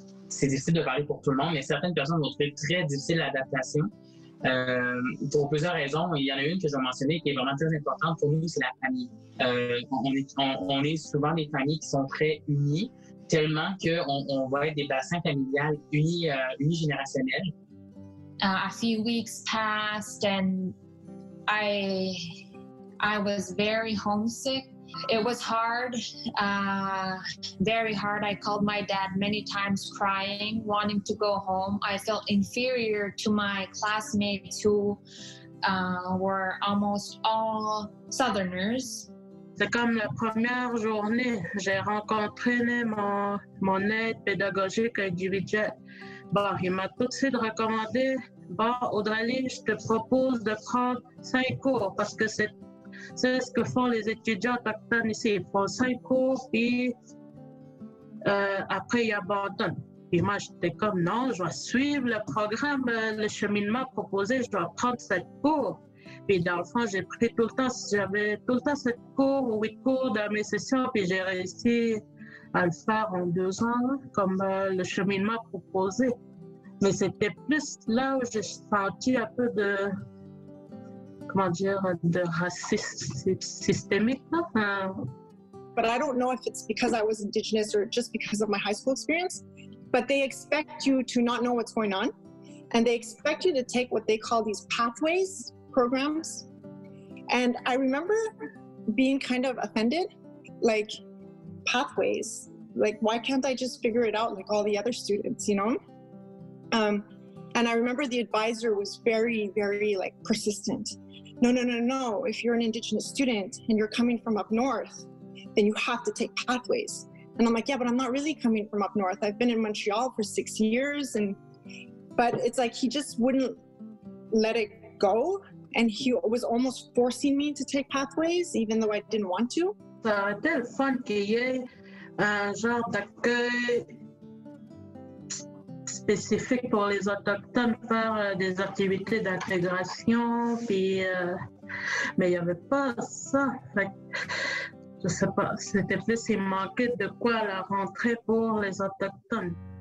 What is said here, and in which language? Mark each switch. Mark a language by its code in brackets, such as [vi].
[fr] C'est difficile de parler pour tout le monde, mais certaines personnes vont trouver très difficile l'adaptation. Pour plusieurs raisons. Il y en a une que je vais mentionner qui est vraiment très importante pour nous, c'est la famille. On est souvent des familles qui sont très unies, tellement qu'on va être des bassins familiales unigénérationnels. [en] A few weeks passed and I was very homesick. It was hard, very hard. I called my dad many times crying, wanting to go home. I felt inferior to my classmates who were almost all Southerners. [fr] C'est comme la première journée, j'ai rencontré mon aide pédagogique individuelle. Bon, il m'a tout de suite recommandé, bon, Audralie, je te propose de prendre 5 cours parce que c'est ce que font les étudiants autochtones ici. Ils font 5 cours, puis après, ils abandonnent. Puis moi, j'étais comme, non, je dois suivre le programme, le cheminement proposé, je dois prendre 7 cours. Puis dans le fond, j'avais tout le temps 7 cours ou 8 cours dans mes sessions, puis j'ai réussi à le faire en 2 ans, comme le cheminement proposé. Mais c'était plus là où j'ai senti un peu de racisme systémique. [en] But I don't know if it's because I was Indigenous or just because of my high school experience, but they expect you to not know what's going on, and they expect you to take what they call these pathways programs. And I remember being kind of offended, like, pathways, like, why can't I just figure it out like all the other students, you know? And I remember the advisor was very, very like persistent. No. If you're an Indigenous student and you're coming from up north, then you have to take pathways. And I'm like, yeah, but I'm not really coming from up north. I've been in Montreal for 6 years. But it's like he just wouldn't let it go. And he was almost forcing me to take pathways, even though I didn't want to. [fr] Ça aurait été le fun qu'il y ait un genre d'accueil spécifique pour les Autochtones, faire des activités d'intégration, puis, mais il n'y avait pas ça. Fait, je sais pas, c'était plus il manquait de quoi à la rentrée pour les Autochtones.